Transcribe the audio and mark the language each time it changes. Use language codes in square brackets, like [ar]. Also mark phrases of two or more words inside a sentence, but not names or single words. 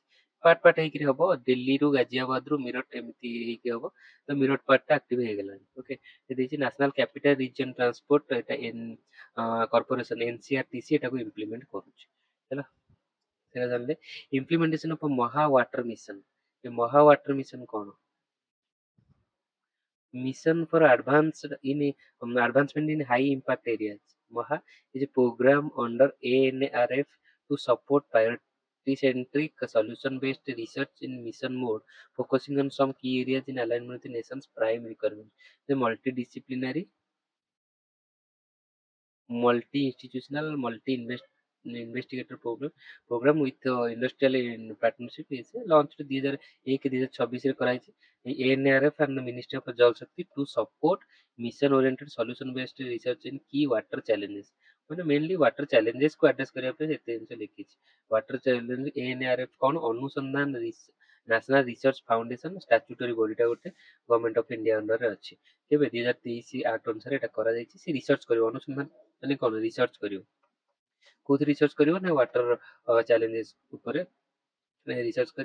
[en] part part [or] ହେଇକିରି ହବ, ଦିଲ୍ଲୀରୁ ଗାଜିଆବାଦରୁ ମିରଟ ଏମିତି ହେଇକି ହବ। ତ ମିରଟ ପାର୍ଟ ଟା ଆକ୍ଟିଭ ହେଇଗଲାଣି। ଓକେ, ସେ ଦେଇଛି [en] National Capital Region Transport ଏଟା Corporation [or] NCRTC ଏଟାକୁ ଇମ୍ପ୍ଲିମେଣ୍ଟ କରୁଛି ହେଲା। ସେଟା ଜାଣିଲେ। [en] implementation of [or] ମହା ୱାଟର ମିଶନ, ଏ ମହା ୱାଟର ମିଶନ କଣ? [en] Mission for advancement in high impact areas. MAHA is a program under ANRF to support priority-centric solution-based research in mission mode, focusing on some key areas in alignment with the nation's prime requirements. The multidisciplinary, multi-institutional, multi-investigator program with industrial in partnership is launched 2001-2026 [or] ରେ କରାଯାଇଛି। [en] ANRF and the Ministry of Jal Shakti to support mission oriented solution based research in key water challenges, ମାନେ mainly water challenges [or] କୁ address କରିବା ପାଇଁ ଏତେ ଜିନିଷ ଲେଖିଛି। [en] water challenge [or] ANRF କଣ, ଅନୁସନ୍ଧାନ ନ୍ୟାସନାଲ ରିସର୍ଚ୍ଚ ଫାଉଣ୍ଡେସନ [en] statutory bodyଟା [or] ଗୋଟେ ଗଭର୍ଣ୍ଣମେଣ୍ଟ ଅଫ ଇଣ୍ଡିଆ ଅଣ୍ଡରରେ ଅଛି। କେବେ 2023 ଆକ୍ଟ ଅନୁସାରେ ଏଟା କରାଯାଇଛି। ସେ ରିସର୍ଚ୍ଚ କରିବ, ଅନୁସନ୍ଧାନ ମାନେ କଣ ରିସର୍ଚ୍ଚ କରିବ, କୋଉଠି ରିସର୍ଚ୍ଚ କରିବ ନା [en] water challenges [or] ଉପରେ ରିସର୍ଚ୍ଚ କରିବ।